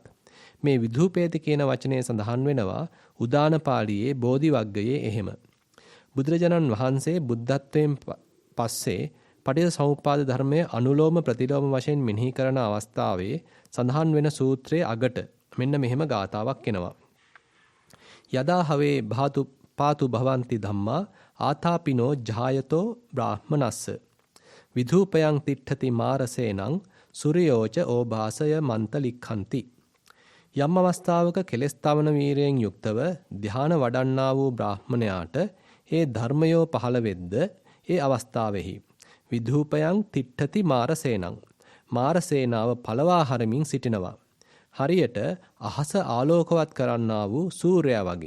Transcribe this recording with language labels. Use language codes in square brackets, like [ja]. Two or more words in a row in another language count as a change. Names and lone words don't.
[si] මේ විධූපේති කියන වචනේ සඳහන් වෙනවා උදාන පාළියේ බෝධි වග්ගයේ එහෙම. බුදුරජාණන් වහන්සේ බුද්ධත්වයෙන් පස්සේ පටිච්චසමුප්පාද ධර්මයේ අනුලෝම ප්‍රතිලෝම වශයෙන් මෙනෙහි කරන අවස්ථාවේ සඳහන් වෙන සූත්‍රයේ අගට මෙන්න මෙහෙම ගාතාවක් එනවා. [pi] යදා හවේ පාතු භවಂತಿ ධම්මා ආතාපිනෝ ජායතෝ බ්‍රාහ්මනස්ස විධූපයන් තිට්ඨති මාරසේනං සූර්යෝච ඕභාසය මන්තලික්ඛන්ති. [si] යම් අවස්ථාවක කෙලස් තවන වීරයෙන් යුක්තව ධ්‍යාන වඩන්නා වූ බ්‍රාහ්මණයාට ඒ ධර්මයෝ පහළ වෙද්ද ඒ අවස්ථාවෙහි [pi] විධූපයන් තිට්ඨති මාරසේනං [si] මාරසේනාව පළවා හරමින් සිටිනවා. හරියට අහස ආලෝකවත් කරන්නා වූ සූර්යයා වගේ.